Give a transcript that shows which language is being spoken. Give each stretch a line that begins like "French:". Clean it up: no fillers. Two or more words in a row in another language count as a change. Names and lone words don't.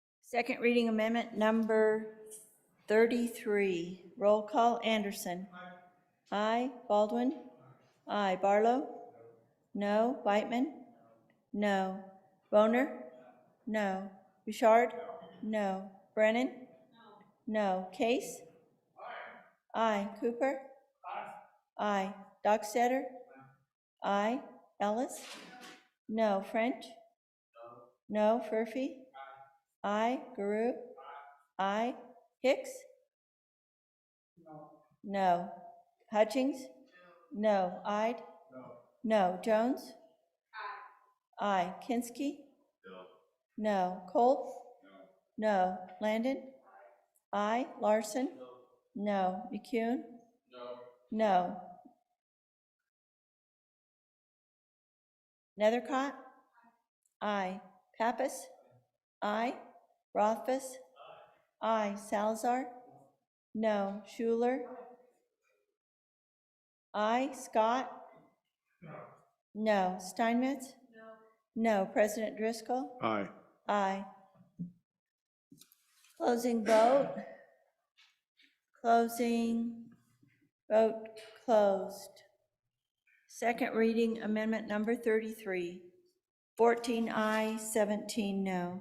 English: Second reading amendment number 33. Roll call, Anderson. Aye. Baldwin. Aye. Barlow. No. Whitman. No. Boner. No. Bouchard. No. Brennan. No. Case. Aye. Cooper. Aye. Dockstader. Aye. Ellis. No. French. No. Furphy. Aye. Guru. Aye. Hicks. No. Hutchings. No. Ide. No. Jones. Aye. Kinski. No. Colt. No. Landon. Aye. Larson. No. McCune. No. Nethercott. Aye. Pappas. Aye. Rothfuss. Aye. Salazar. No. Schuler. Aye. Scott. No. Steinmetz. No. President Driscoll. Aye. Aye. Closing vote. Closing. Vote closed. Second reading amendment number 33. 14 aye, 17 no.